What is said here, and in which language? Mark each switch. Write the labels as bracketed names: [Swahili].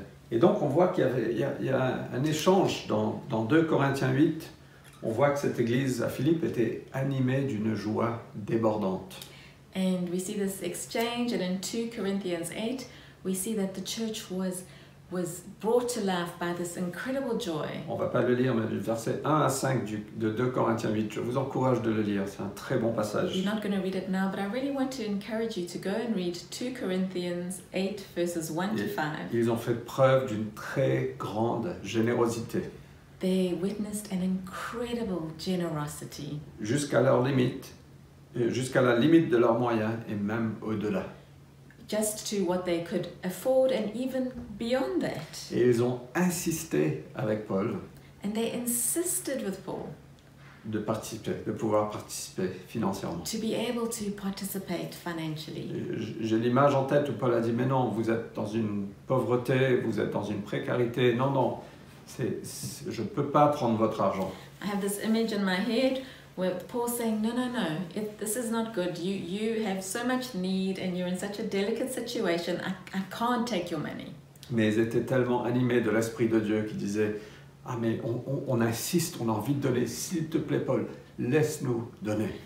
[French] Et donc on voit qu'il y a un échange dans 2 Corinthiens 8. On voit que cette église à Philippe était animée d'une joie débordante. [English] And we see this exchange, and in 2 Corinthians 8, we see that the church was brought to life by this incredible joy. [French] On ne va pas le lire, mais du verset 1 à 5 de 2 Corinthiens 8, je vous encourage de le lire, c'est un très bon passage. [English] You're not going to read it now, but I really want to encourage you to go and read 2 Corinthians 8, verses 1 to 5. [French] Ils ont fait preuve d'une très grande générosité. [English] They witnessed an incredible generosity. [French] Jusqu'à leur limite, jusqu'à la limite de leurs moyens et même au-delà. [English] Just to what they could afford and even beyond that. [French] Et ils ont insisté avec Paul [English] And they insisted with Paul [French] de participer, de pouvoir participer financièrement. [English] to be able to participate financially. [French] J'ai l'image en tête où Paul a dit, mais non, vous êtes dans une pauvreté, vous êtes dans une précarité, non, je ne peux pas prendre votre argent. [English] I have this image in my head where Paul's saying, no, this is not good. You have so much need and you're in such a delicate situation. I can't take your money. [French] Mais ils étaient tellement animés de l'Esprit de Dieu qu'ils disaient, ah mais on insiste, on a envie de donner, s'il te plaît Paul, laisse-nous donner.